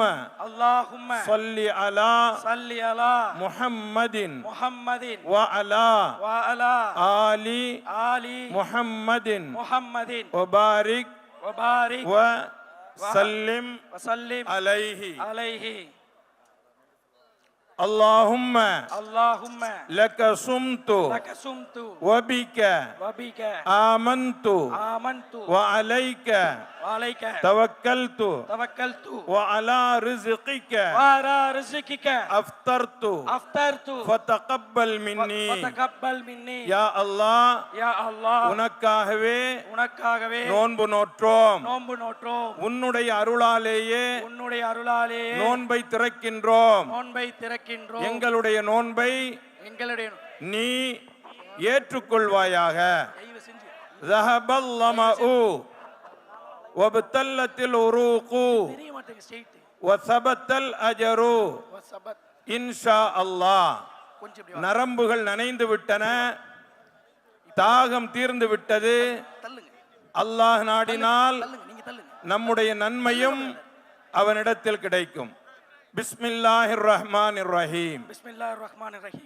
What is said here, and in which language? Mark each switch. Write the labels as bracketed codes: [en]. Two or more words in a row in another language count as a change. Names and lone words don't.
[ar] அல்லாஹும்ம صلِّ على صلِّ على முஹம்மதின் முஹம்மதின் وعلى آل ஆலி முஹம்மதின் முஹம்மதின் வபாரிக் வபாரிக் وسلم வஸல்லிம் அலைஹி அலைஹி. اللهم اللهم لك صمت لك صمت وبك وبك آمنت آمنت وعليك وعليك توكلت توكلت وعلى رزقك وعلى رزقك أفطرت أفطرت فتقبل مني فتقبل مني يا الله يا الله [ta] உனக்காகவே நோன்பு நோற்றோம். நோன்பு நோற்றோம். உன்னுடைய அருளாலேயே நோன்பை திறக்கின்றோம். எங்களுடைய நோன்பை நீ ஏற்றுக்கொள்வாயாக. [ar] ذهب الظمأ وابتلت العروق وثبت الأجر إن شاء الله. [ta] நரம்புகள் நனைந்து விட்டன, தாகம் தீர்ந்து விட்டது. அல்லாஹ் நாடினால் நம்முடைய நன்மையும் அவனிடத்தில் கிடைக்கும். [ar] بسم الله الرحمن الرحيم. بسم الله الرحمن الرحيم.